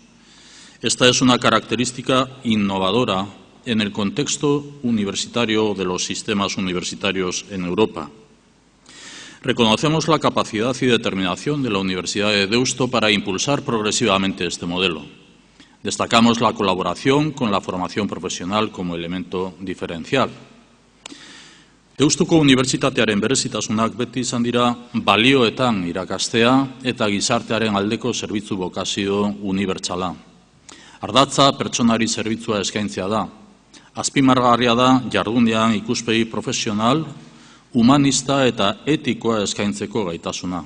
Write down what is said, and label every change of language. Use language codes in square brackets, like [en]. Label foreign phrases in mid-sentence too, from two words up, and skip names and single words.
[es] Esta es una característica innovadora en el contexto universitario de los sistemas universitarios en Europa. Reconocemos la capacidad y determinación de la Universidad de Deusto para impulsar progresivamente este modelo. Destacamos la colaboración con la formación profesional como elemento diferencial. [eu] Deustuko Unibertsitatearen berezitasunak beti izan dira balioetan irakastea eta gizartearen aldeko zerbitzu bokazio unibertsala. Ardatza pertsonari zerbitzua eskaintzea da. Azpimarragarria da jardunean ikuspegi profesional, humanista eta etikoa eskaintzeko gaitasuna.